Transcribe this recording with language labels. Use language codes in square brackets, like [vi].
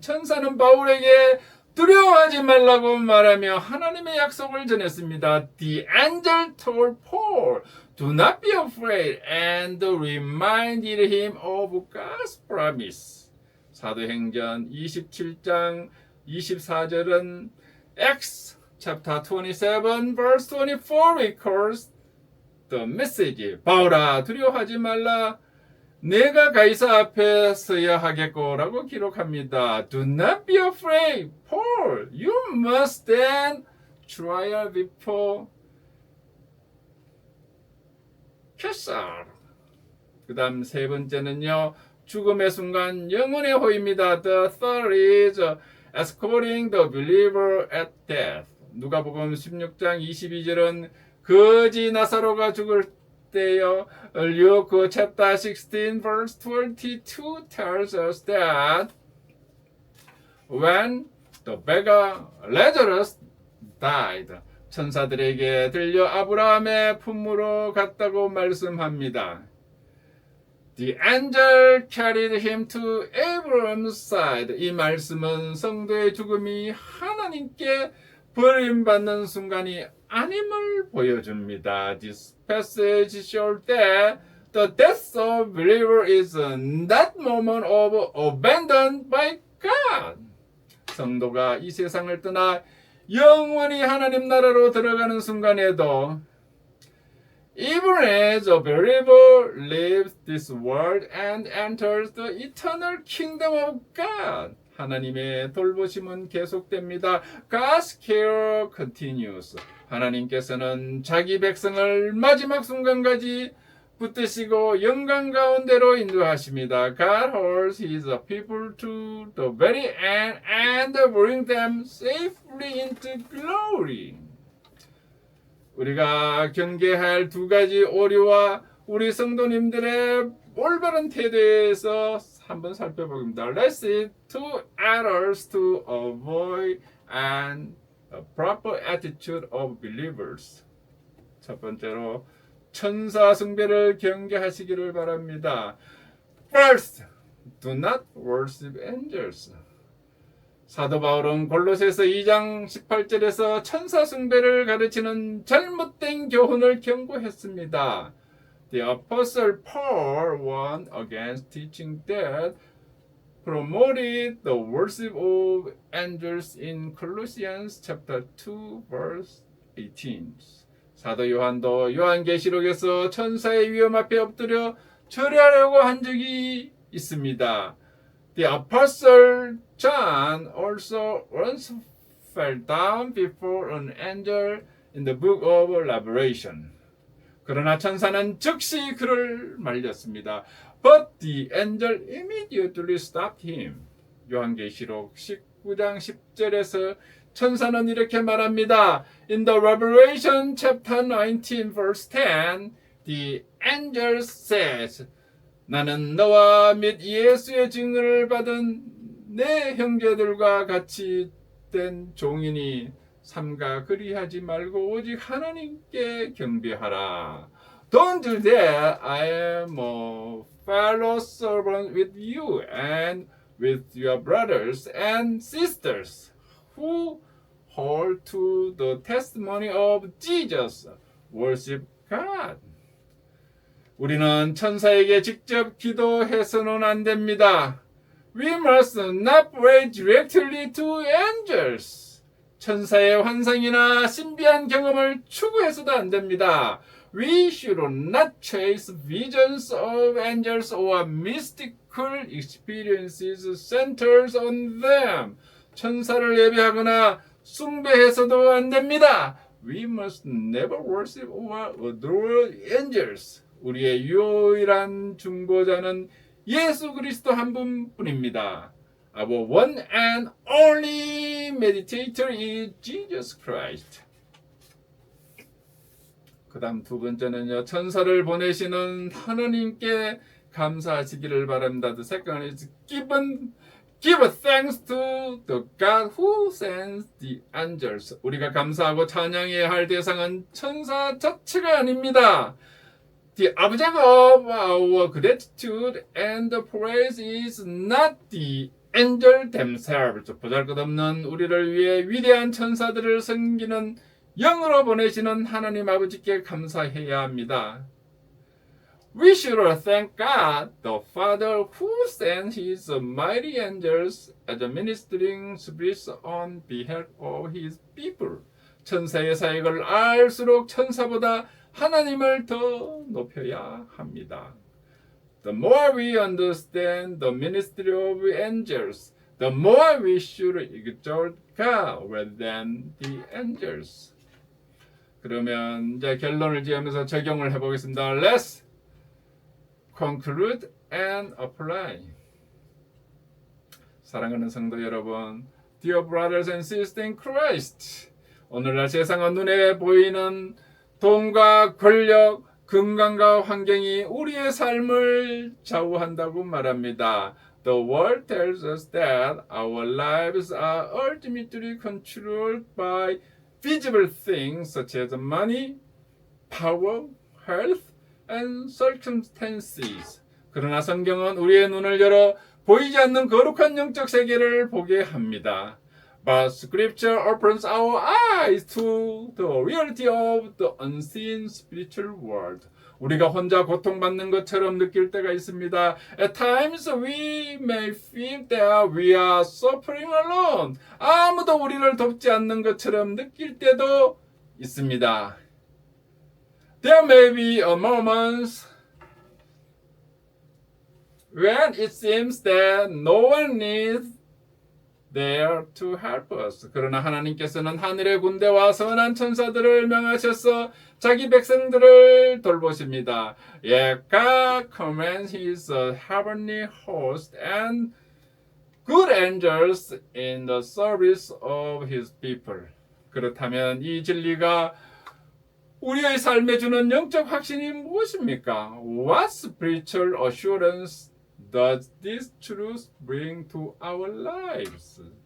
[ko] 천사는 바울에게 두려워하지 말라고 말하며 하나님의 약속을 전했습니다. [en] The angel told Paul, do not be afraid, and reminded him of God's promise. [ko] 사도행전 27장 24절은 [en] Acts chapter 27 verse 24 records the message. [ko] 바울아 두려워하지 말라. 내가 가이사 앞에 서야 하겠고라고 기록합니다. [en] Do not be afraid, Paul. You must stand trial before Caesar. [ko] 그 다음 세 번째는요. 죽음의 순간 영혼의 호입니다. [en] The third is escorting the believer at death. [ko] 누가복음 16장 22절은 거지 나사로가 죽을 때요. [en] Luke chapter 16 verse 22 tells us that when the beggar Lazarus died, [ko] 천사들에게 들려 아브라함의 품으로 갔다고 말씀합니다. [en] The angel carried him to Abraham's side. [ko] 이 말씀은 성도의 죽음이 하나님께 버림받는 순간이 아님을 보여줍니다. [en] This passage shows that the death of believer is that moment of abandoned by God. [ko] 성도가 이 세상을 떠나 영원히 하나님 나라로 들어가는 순간에도 [en] even as a believer leaves this world and enters the eternal kingdom of God. [ko] 하나님의 돌보심은 계속됩니다. [en] God's care continues. [ko] 하나님께서는 자기 백성을 마지막 순간까지 붙드시고 영광 가운데로 인도하십니다. [en] God holds his people to the very end and bring them safely into glory. [ko] 우리가 경계할 두 가지 오류와 우리 성도님들의 올바른 태도에서 한번 살펴보겠습니다. [en] Let's see two errors to avoid and a proper attitude of believers. [ko] 첫 번째로 천사 숭배를 경계하시기를 바랍니다. [en] First, do not worship angels. [ko] 사도 바울은 골로새서 2장 18절에서 천사 숭배를 가르치는 잘못된 교훈을 경고했습니다. [en] The Apostle Paul warned against teaching that promoted the worship of angels in Colossians chapter 2 verse 18. [ko] 사도 요한도 요한계시록에서 천사의 위엄 앞에 엎드려 절하려고 한 적이 있습니다. [en] The Apostle John also once fell down before an angel in the book of Revelation. [ko] 그러나 천사는 즉시 그를 말렸습니다. [en] But the angel immediately stopped him. [ko] 요한계시록 19장 10절에서 천사는 이렇게 말합니다. [en] In the Revelation chapter 19 verse 10, the angel says, [ko] 나는 너와 및 예수의 증언을 받은 내 형제들과 같이 된 종이니 삼가 그리하지 말고 오직 하나님께 경배하라. [en] Don't do that. I am a fellow servant with you and with your brothers and sisters who hold to the testimony of Jesus. Worship God. [ko] 우리는 천사에게 직접 기도해서는 안 됩니다. [en] We must not pray directly to angels. [ko] 천사의 환상이나 신비한 경험을 추구해서도 안 됩니다. [en] We should not chase visions of angels or mystical experiences centered on them. [ko] 천사를 예배하거나 숭배해서도 안 됩니다. [en] We must never worship or adore angels. [ko] 우리의 유일한 중보자는 예수 그리스도 한 분뿐입니다. [en] Our one and only mediator is Jesus Christ. [ko] 그 다음 두 번째는요. 천사를 보내시는 하나님께 감사하시기를 바랍니다. [en] The second is give thanks to the God who sends the angels. [ko] 우리가 감사하고 찬양해야 할 대상은 천사 자체가 아닙니다. [en] The object of our gratitude and praise is not the angel themselves. [ko] 보잘것없는 우리를 위해 위대한 천사들을 섬기는 영으로 보내시는 하나님 아버지께 감사해야 합니다. [en] We should thank God, the Father, who sent His mighty angels as ministering spirits on behalf of His people. [ko] 천사의 사역을 알수록 천사보다 하나님을 더 높여야 합니다. [en] The more we understand the ministry of angels, the more we should exalt God rather than the angels. [ko] 그러면 이제 결론을 지으면서 적용을 해보겠습니다. [en] Let's conclude and apply. [ko] 사랑하는 성도 여러분, [en] Dear brothers and sisters in Christ, [ko] 오늘날 세상은 눈에 보이는 돈과 권력, 건강과 환경이 우리의 삶을 좌우한다고 말합니다. [en] The world tells us that our lives are ultimately controlled by visible things such as money, power, health, and circumstances. [ko] 그러나 성경은 우리의 눈을 열어 보이지 않는 거룩한 영적 세계를 보게 합니다. [en] But Scripture opens our eyes to the reality of the unseen spiritual world. [ko] 우리가 혼자 고통받는 것처럼 느낄 때가 있습니다. [en] At times we may feel that we are suffering alone. [ko] 아무도 우리를 돕지 않는 것처럼 느낄 때도 있습니다. [en] There may be a moment when it seems that no one is there to help us. [ko] 그러나 하나님께서는 하늘의 군대와 선한 천사들을 명하셔서 자기 백성들을 돌보십니다. [en] Yet God commands His heavenly host and good angels in the service of His people. [ko] 그렇다면 이 진리가 우리의 삶에 주는 영적 확신이 무엇입니까? [en] What spiritual assurance does this truth bring to our lives?